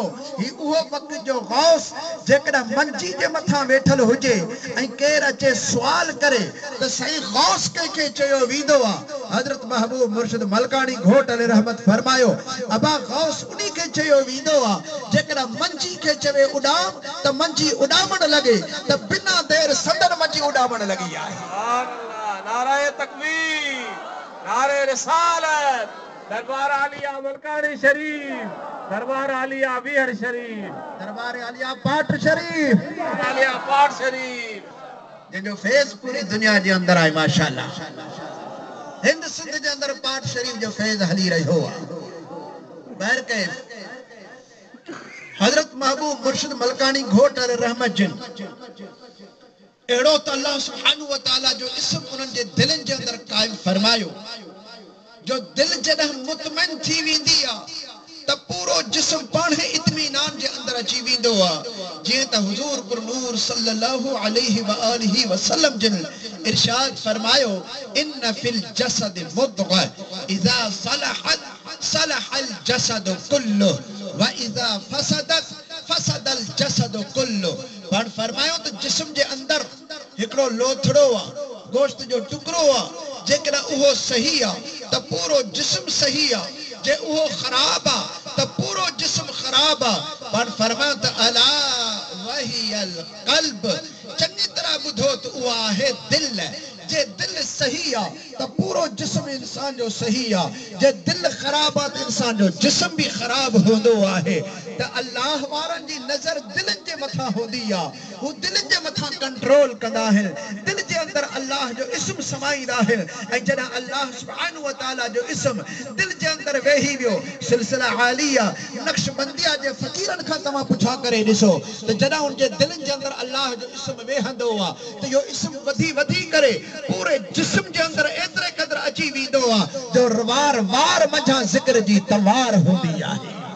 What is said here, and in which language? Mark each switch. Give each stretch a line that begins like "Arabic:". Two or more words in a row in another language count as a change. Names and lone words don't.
Sindhi: ही उहो वक़्त जो गौस जेकॾहिं मंजी जे मथां वेठल हुजे ऐं केरु अचे सुवाल करे त साईं गौस कंहिंखे चयो वेंदो आहे, हज़रत महबूब मुर्शिद मलकानी घोट अलैहि रहमत फरमायो अबा गौस उन्ही खे चयो वेंदो आहे जेकॾहिं मंजी खे चवे उॾाम त मंजी उॾामण लॻे त बिना देर संदन मंजी उॾामण लॻी आहे। नारे तकबीर, नारे रिसालत, दरबार आलिया मलकानी शरीफ, दरबार आलिया विहर शरीफ, दरबार आलिया पाठ शरीफ, आलिया पाठ शरीफ जिनजो फैज़ पूरी दुनिया जे अंदरि आहे। माशाअल्लाह हिंद सिंध जे अंदरि पाठ शरीफ जो फैज़ हली रहियो आहे। बहरकैफ हज़रत महबूब मुर्शिद मलकानी घोट अलैहि रहमत जिन अहिड़ो त अल्लाह
Arabic: سبحانه وتعالى
Sindhi: जो इस्म उन्हनि जे दिलनि जे अंदरि क़ाइम फरमायो जो दिल जॾहिं मुतमइन थी वेंदी आहे त पूरो जिस्म पाण इत्मीनान जे अंदरि अची वेंदो आहे। जीअं त हुज़ूर पुरनूर
Arabic: صلى الله عليه وآله وسلم
Sindhi: जिन इरशाद फरमायो
Arabic: إن في الجسد مضغة إذا صلحت صلح الجسد كله وإذا فسدت فسد الجسد كله.
Sindhi: पर फरमायो त जिस्म जे अंदरि हिकिड़ो लोथड़ो आहे, गोश्त जो टुकड़ो आहे, जेकॾहिं उहो सही आहे त पूरो जिस्म सही आहे, जे उहो ख़राब आहे त पूरो जिस्म ख़राब आहे। पर फरमायो त
Arabic: ألا وهي القلب,
Sindhi: चङी तरह ॿुधो त उहा आहे दिल, जे दिल सही आ तो पूरो जिस्म इंसान जो सही आ, जे दिल खराब आ तो इंसान जो जिस्म भी खराब होंदो आहे। तो अल्लाह वारन जी नजर दिल जे मथा होंदी आ, वो दिल जे मथा कंट्रोल कंदा आहिनि। दिल जे अंदर अल्लाह जो इस्म समाईंदा आहिनि ऐं जॾहिं अल्लाह
Arabic: سبحانه وتعالى
Sindhi: जो इस्म दिल जे अंदर वेही वियो, सिलसिला आलिया नक्शबंदिया जे फकीरन खां तव्हां पुछा करे ॾिसो त जॾहिं उन जे दिलनि जे अंदर अल्लाह जो इस्म वेहंदो आ त इहो इस्म वधी वधी करे पूरे जिस्म जे अंदर एतिरे क़दर अची वेंदो आ जो वार वार मंझां ज़िक्र जी तलवार हूंदी आहे।